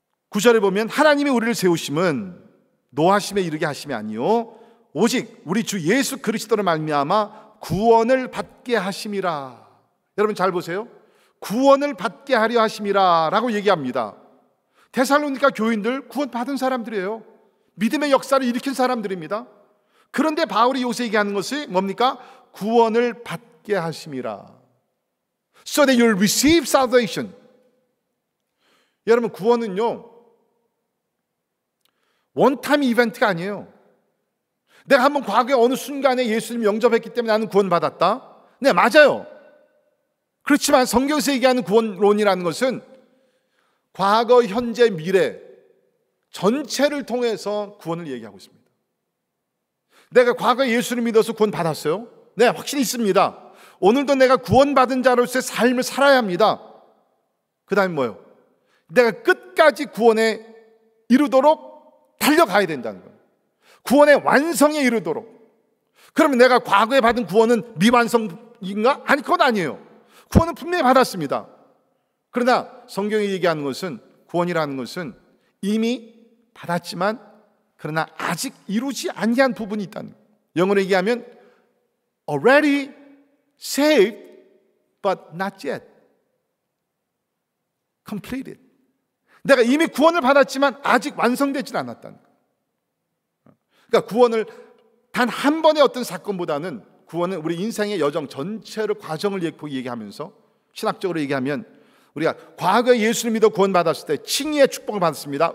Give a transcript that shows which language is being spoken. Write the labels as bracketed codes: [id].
[ko] 9절에 보면 하나님이 우리를 세우심은 노하심에 이르게 하심이 아니요 오직 우리 주 예수 그리스도로 말미암아 구원을 받게 하심이라. 여러분 잘 보세요. 구원을 받게 하려 하심이라 라고 얘기합니다. 데살로니가 교인들 구원 받은 사람들이에요. 믿음의 역사를 일으킨 사람들입니다. 그런데 바울이 여기서 얘기하는 것이 뭡니까? 구원을 받게 하심이라. [en] So that you'll receive salvation. [ko] 여러분 구원은요 원타임 이벤트가 아니에요. 내가 한번 과거에 어느 순간에 예수님 영접했기 때문에 나는 구원받았다. 네, 맞아요. 그렇지만 성경에서 얘기하는 구원론이라는 것은 과거, 현재, 미래 전체를 통해서 구원을 얘기하고 있습니다. 내가 과거에 예수를 믿어서 구원받았어요? 네, 확신이 있습니다. 오늘도 내가 구원받은 자로서의 삶을 살아야 합니다. 그 다음에 뭐예요? 내가 끝까지 구원에 이르도록 달려가야 된다는 거예요. 구원의 완성에 이르도록. 그러면 내가 과거에 받은 구원은 미완성인가? 아니, 그건 아니에요. 구원은 분명히 받았습니다. 그러나 성경이 얘기하는 것은 구원이라는 것은 이미 받았지만 그러나 아직 이루지 아니한 부분이 있다는 거예요. 영어로 얘기하면 [en] already saved but not yet completed. [ko] 내가 이미 구원을 받았지만 아직 완성되지 않았다는 거예요. 그러니까 구원을 단 한 번의 어떤 사건보다는 구원은 우리 인생의 여정 전체를 과정을 얘기하면서 신학적으로 얘기하면 우리가 과거에 예수를 믿어 구원받았을 때 칭의의 축복을 받았습니다.